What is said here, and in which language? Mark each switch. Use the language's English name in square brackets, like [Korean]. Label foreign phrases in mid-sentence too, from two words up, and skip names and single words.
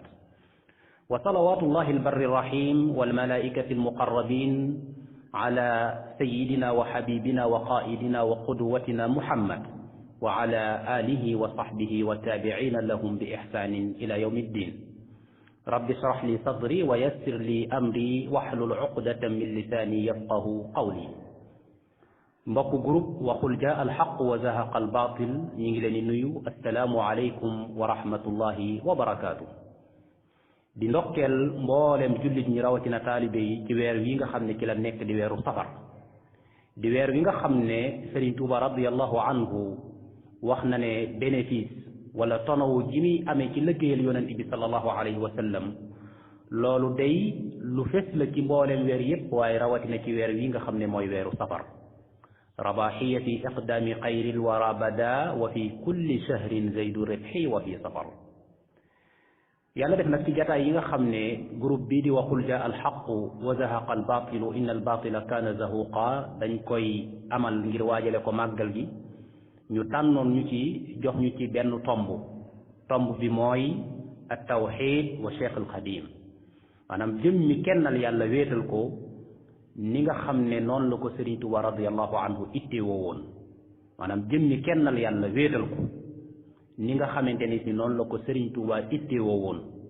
[Arabic] وصلوات الله البر الرحيم والملائكة المقربين على سيدنا وحبيبنا وقائدنا وقدوتنا محمد، وعلى آله وصحبه والتابعين لهم بإحسان إلى يوم الدين. رب اشرح لي صدري ويسر لي أمري واحلل عقدة من لساني يفقه قولي. [Wolof] mbokk groupe [Arabic] وقل جاء الحق وزهق الباطل [Wolof] ñi ngi leen di nuyu [Arabic] السلام عليكم ورحمة الله وبركاته. [Wolof] di ndokkeel mboolem jullit ñi rawatina taalibe yi ci weer wi nga xam ne ci la nekk di weeru safar, di weer wi nga xam ne Sëriñ Tuuba [Arabic] رضي الله عنه [Wolof] wax na ne bénéfice wala tonawu ji muy amee ci liggéeyal yonent bi [Arabic] صلى الله عليه وسلم, [Wolof] loolu day lu fes la ci mboolem weer yépp, waaye rawatina ci weer wi nga xam ne mooy weeru safar. [Arabic] رباحية في إقدام خير الورى بدا، وفي كل شهر زيد ربحي وفي سفر. [Wolof] yàlla def nag ci jataay yi nga xam ne groupe bii di [Arabic] وقل جاء الحق وزهق الباطل إن الباطل كان زهوقا [Wolof] dañ koy amal ngir waajale ko màggal gi. ñu tànnoon ñu ci jox ñu ci benn tomb bi mooy at tawxid wa cheikh alxadim, maanaam jëm mi kennal yàlla wéetal ko ni nga xam ne noonu la ko Sëriñ Tuuba [Arabic] رضي الله عنه [Wolof] ittewoo woon, maanaam jëmmi kennal yàlla wéetal ko ni nga xamante ni si noonu la ko Sëriñ Tuuba ittewoo woon.